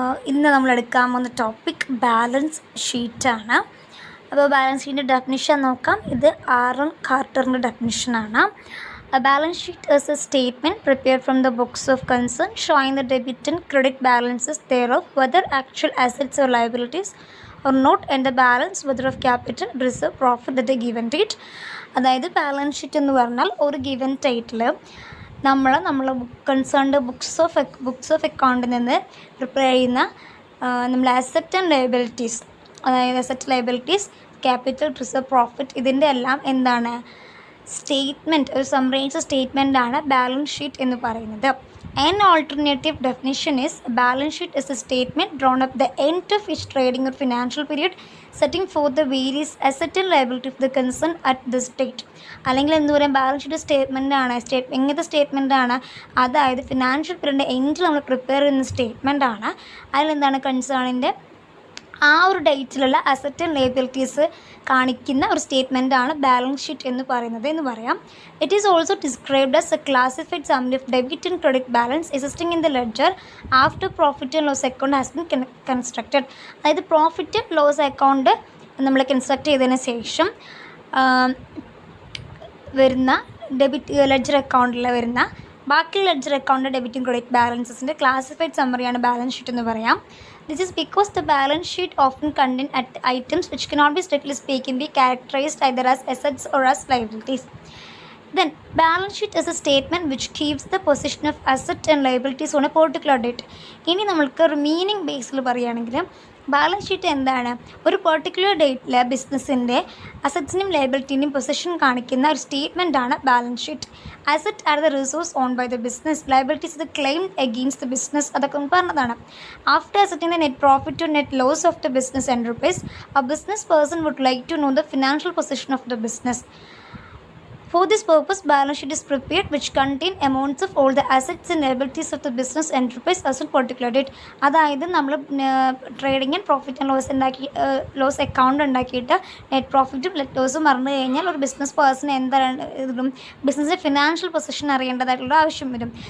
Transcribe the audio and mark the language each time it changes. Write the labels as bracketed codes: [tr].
[ml] ഇന്ന് നമ്മൾ എടുക്കാൻ പോകുന്ന ടോപ്പിക് ബാലൻസ് ഷീറ്റാണ്. അപ്പോൾ ബാലൻസ് ഷീറ്റിൻ്റെ ഡെഫിനിഷൻ നോക്കാം. ഇത് ആറൺ കാർട്ടറിൻ്റെ ഡെഫിനിഷനാണ്. [en] A balance sheet is a statement prepared from the books of concern showing the debit and credit balances thereof, whether actual assets or liabilities or not, and the balance whether of capital, reserve, profit at a given date. [ml] അതായത് balance sheet എന്ന് പറഞ്ഞാൽ ഒരു given ഡേറ്റിൽ നമ്മളെ concerned books of അക്കൗണ്ടിൽ നിന്ന് prepare ചെയ്യുന്ന നമ്മൾ asset and liabilities, അതായത് asset liabilities, capital, reserve, profit, ഇതിൻ്റെ എല്ലാം എന്താണ് സ്റ്റേറ്റ്മെൻറ്റ്, ഒരു സമ്മറൈസ്ഡ് സ്റ്റേറ്റ്മെൻറ്റാണ് ബാലൻസ് ഷീറ്റ് എന്ന് പറയുന്നത്. [en] An alternative definition is a balance sheet is a statement drawn up the end of each trading or financial period setting forth the various asset and liability of the concern at this date. [ml] അല്ലെങ്കിൽ എന്ത് പറയാം, balance sheet സ്റ്റേറ്റ്മെൻറ്റാണ്. എങ്ങനത്തെ സ്റ്റേറ്റ്മെൻറ്റാണ്? അതായത് financial പീരീഡിൻ്റെ എൻഡിൽ നമ്മൾ prepare ചെയ്യുന്ന സ്റ്റേറ്റ്മെൻറ്റാണ്. അതിലെന്താണ് കൺസേണിൻ്റെ ആ ഒരു ഡേറ്റിലുള്ള അസറ്റ് ആൻഡ് ലയബിലിറ്റീസ് കാണിക്കുന്ന ഒരു സ്റ്റേറ്റ്മെൻറ്റാണ് ബാലൻസ് ഷീറ്റ് എന്ന് പറയുന്നത് എന്ന് പറയാം. [en] It is also described as a classified summary of debit and credit balance existing in the ledger after profit and loss account has been constructed. [ml] അതായത് പ്രോഫിറ്റ് ആൻഡ് ലോസ് അക്കൗണ്ട് നമ്മൾ construct ചെയ്തതിന് ശേഷം വരുന്ന debit ledger അക്കൗണ്ടിൽ വരുന്ന ബാക്കി ledger account ഡെബിറ്റും credit ബാലൻസസിൻ്റെ classified സമ്മറിയാണ് balance sheet എന്ന് പറയാം. [en] This is because the balance sheet often contain items which cannot be strictly speaking be characterized either as assets or as liabilities. Then, balance sheet is a statement which keeps the position of asset and liabilities on a particular date. [ml] ഇനി നമ്മൾക്ക് ഒരു meaning ബേസിൽ പറയുകയാണെങ്കിൽ balance sheet എന്താണ്? ഒരു particular ഡേറ്റിൽ ബിസിനസ്സിൻ്റെ അസറ്റ്സിനും ലയബിലിറ്റിൻ്റെയും position കാണിക്കുന്ന ഒരു സ്റ്റേറ്റ്മെൻറ്റാണ് balance sheet. [en] Asset are the resource own by the business, liabilities the claim against the business. [ml] അതൊക്കെ പറഞ്ഞതാണ്. [en] After asserting the net profit to net loss of the business enterprise, a business person would like to know the financial position of the business. For this purpose, balance sheet is prepared which contain amounts of all the assets and liabilities of the business enterprise as on particular date. [ml] അതായത് നമ്മൾ trading and profit and loss account ഉണ്ടാക്കിയിട്ട് net പ്രോഫിറ്റും ലോസും മറന്നു കഴിഞ്ഞാൽ ഒരു business person എന്താണ് ബിസിനസ്സിൻ്റെ financial position അറിയേണ്ടതായിട്ടുള്ള ആവശ്യം വരും.